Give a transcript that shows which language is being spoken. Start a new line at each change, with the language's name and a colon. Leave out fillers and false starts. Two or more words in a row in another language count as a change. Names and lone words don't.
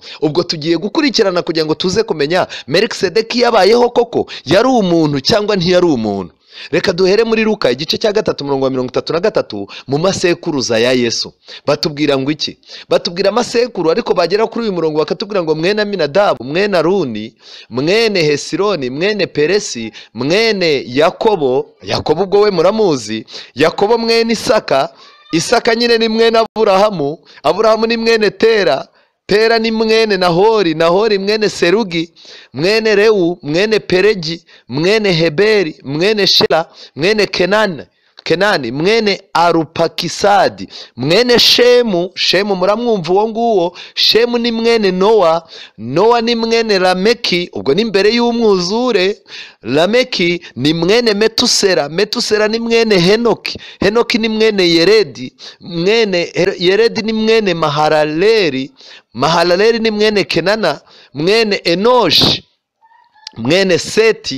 Kinyarwanda: Ubwo tugiye gukurikirana kugira ngo tuze kumenya Melikisedeki yabayeho koko yari umuntu cyangwa ntiyari umuntu. Reka duhere muri Luka igice cya 3:33 mu masekuruza ya Yesu. Batubwira ngo iki? Batubwira amasekuru, ariko bagera kuri uyu murongo bakatubwira ngo mwene Aminadabu, mwene Aruni, mwene Hesironi, mwene Peresi, mwene Yakobo. Yakobo ubwo we muramuzi. Yakobo mwene Isaka. Isaka nyine ni mwene Aburahamu. Aburahamu ni mwene Tera. Tera ni mwene Nahori. Nahori mwene Serugi, mwene Rewu, mwene Peregi, mwene Heberi, mwene Shela, mwene Kenani, mwene Arupakisadi, mwene Shemu. Shemu muramwumva uwo nguwo. Shemu ni mwene Nowa. Nowa ni mwene Lameki, ubwo ni mbere y'umwuzure. Lameki ni mwene Metusera. Metusera ni mwene Henoki. Henoki ni mwene Yeredi. Yeredi ni mwene Mahalaleri. Mahalaleri ni mwene Kenana, mwene Enoshi, mwene Seti.